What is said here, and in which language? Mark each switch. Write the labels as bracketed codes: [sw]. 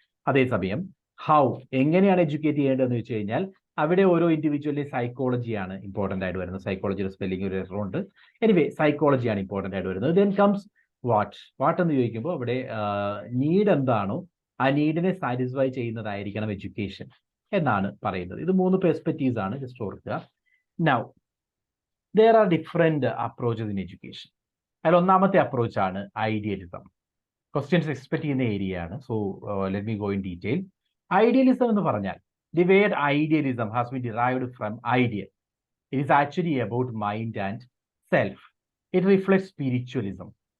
[ml] അതേസമയം ഹൗ, എങ്ങനെയാണ് എഡ്യൂക്കേറ്റ് ചെയ്യേണ്ടതെന്ന് വെച്ച് കഴിഞ്ഞാൽ അവിടെ ഓരോ ഇൻഡിവിജ്വലി സൈക്കോളജിയാണ് ഇമ്പോർട്ടൻ്റ് ആയിട്ട് വരുന്നത്. സൈക്കോളജിയുടെ സ്പെല്ലിംഗ് ഒരു എററുണ്ട്. എനിവേ സൈക്കോളജിയാണ് ഇമ്പോർട്ടൻ്റ് ആയിട്ട് വരുന്നത്. [en] then comes what [ml] എന്ന് ചോദിക്കുമ്പോൾ അവിടെ നീഡ് എന്താണോ ആ നീഡിനെ സാറ്റിസ്ഫൈ ചെയ്യുന്നതായിരിക്കണം എഡ്യൂക്കേഷൻ എന്നാണ് പറയുന്നത്. ഇത് 3 പെർസ്പെക്റ്റീവ്സ് ആണ്, ജസ്റ്റ് ഓർക്കുക. [en] Now there are different approaches in education. [ml] അതിൽ ഒന്നാമത്തെ അപ്രോച്ച് ആണ് ഐഡിയലിസം. ക്വസ്റ്റ്യൻസ് എക്സ്പെക്ട് ചെയ്യുന്ന ഏരിയ ആണ്. [en] So let me go in detail. Idealism [ml] എന്ന് പറഞ്ഞാൽ [en] The word idealism has been derived from ideal. It is actually about mind and self. It reflects spiritualism.